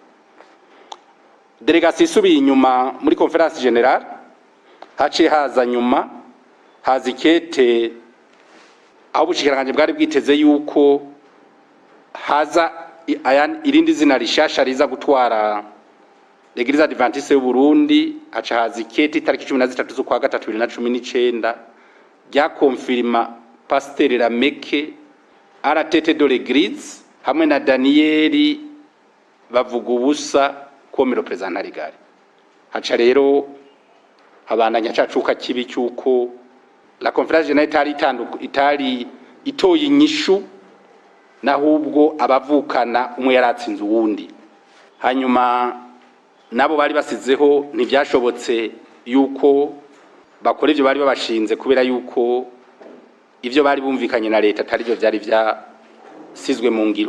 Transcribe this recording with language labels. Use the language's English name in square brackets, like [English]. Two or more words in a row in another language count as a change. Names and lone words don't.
[Rundi] Delegation isubiye inyuma muri [French] conference générale, [Rundi] haciye haza nyuma hazikete aho ubushikiranganje bwari bwiteze yuko haza irindi zina rishasha riza gutwara L'Eglise Adventiste y'u Burundi haca haza ikete itariki 13 z'ukwa gatatu 2019 ryakonfirma Pasteur Rameke [French] à la tête de l'Église [Rundi] hamwe na Danieli bavuga ubusa [French] comme représentant légal. [Rundi] Haca rero habandanya cacuka kibi cyuko [French] la conférence générale [Rundi] itari itoye inyishu nahubwo abavukana umwe yaratsinze uwundi. Hanyuma nabo bari basizeho ntibyashobotse yuko bakora ivyo bari babashinze kubera yuko ivyo bari bumvikanye na leta atari byo byari byasizwe mu ngiro.